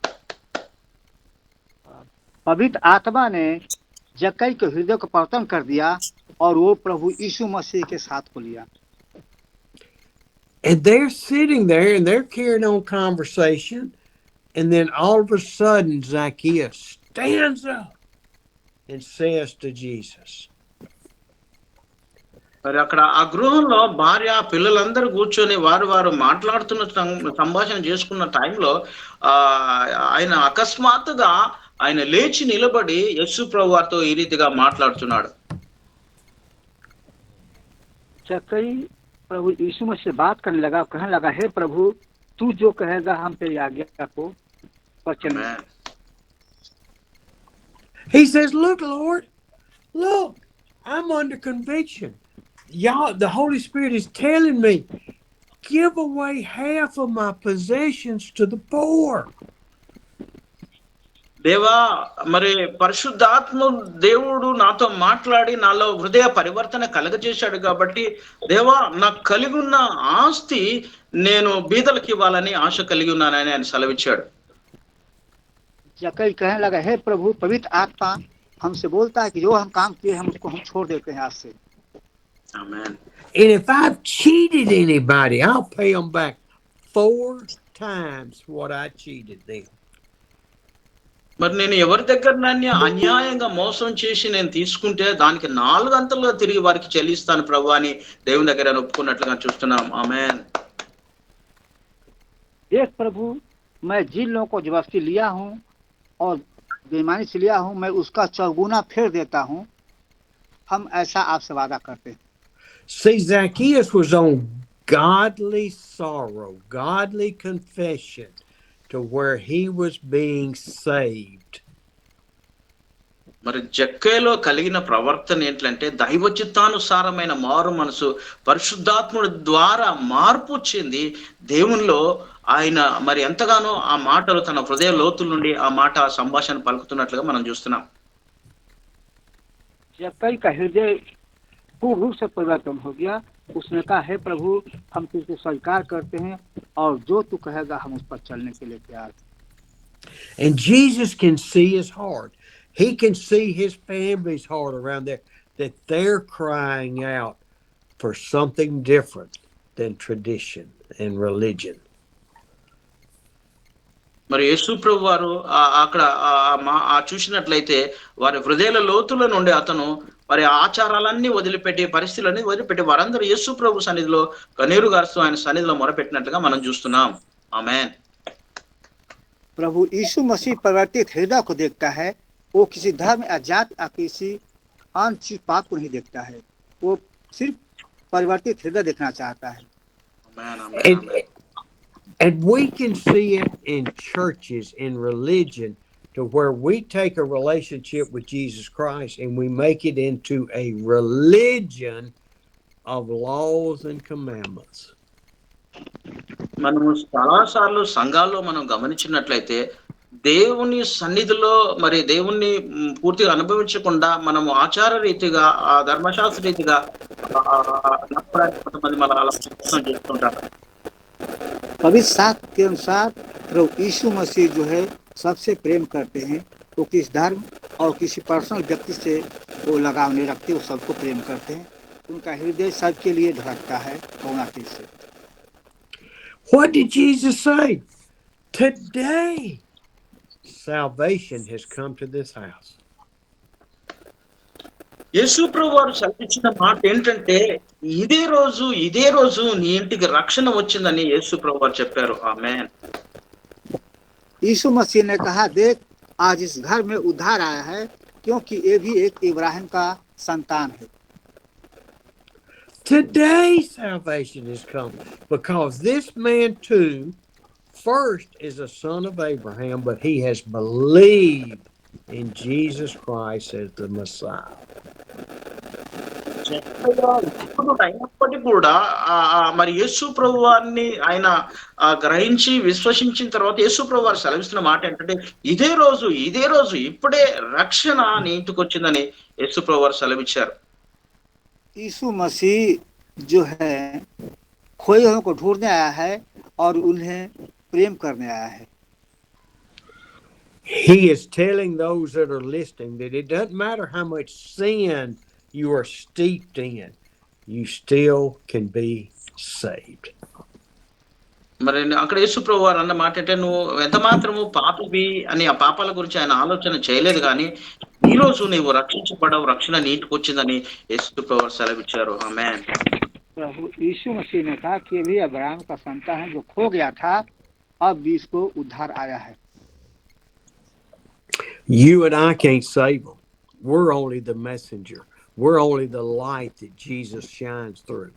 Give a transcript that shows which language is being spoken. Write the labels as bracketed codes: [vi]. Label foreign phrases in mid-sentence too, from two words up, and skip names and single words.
[hi] पवित्र आत्मा ने जक्कई के हृदय को परिवर्तन कर दिया और वो प्रभु यीशु मसीह के साथ को लिया। [en] And they're sitting there and they're carrying on conversation, and then all of a sudden Zacchaeus stands up and says to Jesus. [te] మరి అక్కడ ఆ గృహంలో భార్య, పిల్లలందరూ కూర్చొని వారు మాట్లాడుతున్న సంభాషణ చేసుకున్న టైంలో ఆయన అకస్మాత్తుగా ఆయన లేచి నిలబడి యేసు ప్రభు వారితో ఈ రీతిగా మాట్లాడుతున్నాడు. [hi] जक्कई प्रभु यीशु मसीह से बात करने लगा, कहने लगा, हे प्रभु, तू जो कहेगा हम तेरी आज्ञा को वचन। [en] He says, look, Lord, look, I'm under conviction. Y'all, the Holy Spirit is telling me, give away half of my possessions to the poor. [te] దేవా, మరి పరిశుద్ధాత్మ దేవుడు నాతో మాట్లాడి నాలో హృదయ పరివర్తన కలగజేశాడు కాబట్టి, దేవా, నాకు కలిగి ఉన్న ఆస్తి నేను బీదలకు ఇవ్వాలని ఆశ కలిగి ఉన్నానని ఆయన సెలవిచ్చాడు. [hi] जक्कई कहने लगा, हे प्रभु, पवित्र आत्मा हमसे बोलता है कि जो हम काम किए हम उसको हम छोड़ देते हैं आज से। [te] ఆమేన్. [en] And if I've cheated anybody, I'll pay them back 4 times what I cheated them. [te] మరి నేను ఎవరి దగ్గర అన్యాయంగా మోసం చేసి నేను తీసుకుంటే దానికి 4 అంతలుగా తిరిగి వారికి చెల్లిస్తాను ప్రభు అని దేవుని దగ్గర ఒప్పుకున్నట్లుగా చూస్తున్నాం. ఆమేన్. [hi] देख प्रभु, मैं जिन लोगों को जबरदस्ती लिया हूँ और बेईमानी से लिया हूँ, मैं उसका चौगुना फेर देता हूँ। हम ऐसा आपसे वादा करते हैं। [en] See, Zacchaeus was on godly sorrow, godly confession, to where he was being saved. [te] మరి జక్కేలో కలిగిన ప్రవర్తన ఏంటంటే దైవ చిత్తానుసారమైన మారు మనసు పరిశుద్ధాత్ముడి ద్వారా మార్పు చెంది దేవునిలో ఆయన మరి ఎంతగానో ఆ మాటలు తన హృదయ లోతుల నుండి ఆ మాట ఆ సంభాషణ పలుకుతున్నట్లుగా మనం చూస్తున్నాం. [hi] जक्कई का हृदय पूर्ण रूप से परिवर्तन हो गया। उसने कहा, हे प्रभु, हम तुझको स्वीकार करते हैं और जो तू कहेगा हम उस पर चलने के लिए तैयार हैं। [en] And Jesus can see his heart. He can see his family's heart around there, that they're crying out for something different than tradition and religion. [te] మరి యేసు ప్రభు వారు అక్కడ చూసినట్లయితే వారి హృదయాల లోతుల నుండి అతను మరి ఆచారాలన్నీ వదిలిపెట్టి పరిస్థితులన్నీ వదిలిపెట్టి వారందరూ యేసు ప్రభు సన్నిధిలో కన్నీరు గారుస్తూ ఆయన సన్నిధిలో మొరపెట్టినట్లుగా మనం చూస్తున్నాం. ఆమేన్. [hi] प्रभु यीशु मसीह परिवर्तित हृदय को देखता है। वो किसी धर्म या जाति या किसी अन्य चीज पाप को नहीं देखता है। वो सिर्फ परिवर्तित हृदय देखना चाहता है। [en] And we can see it in churches, in religion, to where we take a relationship with Jesus Christ and we make it into a religion of laws and commandments. [te] మనము చాలాసార్లు సంఘాల్లో మనం గమనించినట్లయితే దేవుని సన్నిధిలో మరి దేవుణ్ణి పూర్తిగా అనుభవించకుండా మనము ఆచార రీతిగా ఆ ధర్మశాస్త్ర రీతిగా కొంతమంది మన అలా చేస్తుంటారు. [hi] पवित्र शास्त्र के अनुसार प्रभु यीशु मसीह जो है सबसे प्रेम करते हैं। वो किस धर्म और किसी पर्सनल व्यक्ति से वो लगाव नहीं रखते, वो सबको प्रेम करते हैं। उनका हृदय सबके लिए धड़कता है करुणाती से। [en] What did Jesus say? Today, salvation has come to this house. [te] యేసు ప్రభు వారు సెలవిచ్చిన మాట ఏంటంటే ఇదే రోజు నీ ఇంటికి రక్షణ వచ్చిందని యేసు ప్రభు వారు చెప్పారు. ఆమేన్. [hi] यीशु मसीह ने कहा, देख आज इस घर में उद्धार आया है, क्योंकि ये भी एक इब्राहिम का संतान है। [en] Today salvation has come because this man too first is a son of Abraham, but he has believed in Jesus Christ as the Messiah. [te] అయినప్పటికీ కూడా మరి యేసు ప్రభు వారిని ఆయన గ్రహించి విశ్వసించిన తర్వాత యేసు ప్రభు వారు సెలవిస్తున్న మాట ఏంటంటే ఇదే రోజు ఇప్పుడే రక్షణ నీ ఇంటికి వచ్చిందని యేసు ప్రభు వారు సెలవిచ్చారు. [hi] यीशु मसीह जो है खोए हुओं को ढूंढने आया है और उन्हें प्रेम करने आया है। [en] He is telling those that are listening that it doesn't matter how much sin you are steeped in, you still can be saved. [te] మరి అక్కడ యేసు ప్రభు వారు అన్న మాట అంటే నువ్వు ఎంత మాత్రము పాపివి అని ఆ పాపాల గురించి ఆయన ఆలోచన చేయలేదు కానీ ఈ రోజు నీవు రక్షించబడవు, రక్షణ నీటికి వచ్చిందని యేసు ప్రభు వారు సెలవిచ్చారు. ఆమేన్. [hi] प्रभु यीशु मसीह ने कहा कि भी अब्राहम का संतान है, जो खो गया था अब भी इसको उद्धार आया है। [en] You and I can't save them. We're only the messenger. We're only the light that Jesus shines through.